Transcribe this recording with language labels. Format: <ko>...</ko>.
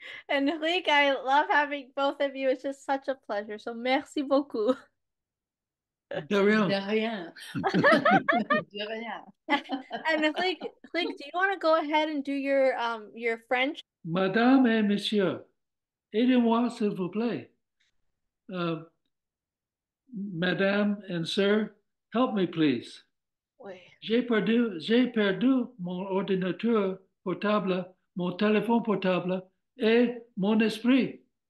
<en>And Rick, I love having both of you. It's just such a pleasure.</en> <fr>So merci beaucoup. De rien. De rien. De rien.</fr> <en>And Rick, do you want to go ahead and do your French?</en> <fr>Madame et Monsieur, aidez-moi s'il vous plaît.</fr> <en>Madame and Sir, help me please.</en> <fr>Oui. J'ai perdu mon ordinateur portable, mon téléphone portable et mon esprit.</fr>